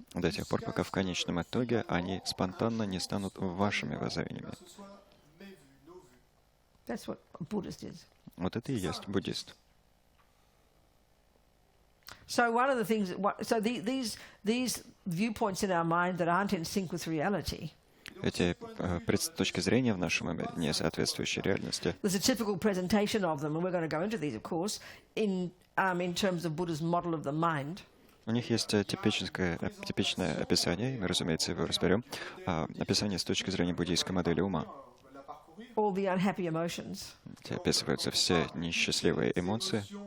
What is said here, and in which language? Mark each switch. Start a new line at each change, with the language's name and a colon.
Russian: До тех пор, пока в конечном итоге они спонтанно не станут вашими воззрениями.
English: That's what a Buddhist is.
Russian: Вот это и есть буддист.
English: So one of the things, these viewpoints in our mind that aren't in sync with reality.
Russian: Эти точки зрения в нашем уме, не соответствующие реальности.
English: There's a typical presentation of them, and we're going to go into these, of course, in terms of Buddha's model of the mind.
Russian: У них есть типичное описание, и мы, разумеется, его разберем. Описание с точки зрения буддийской модели ума.
English: All the unhappy emotions.
Russian: Где описываются все несчастливые эмоции,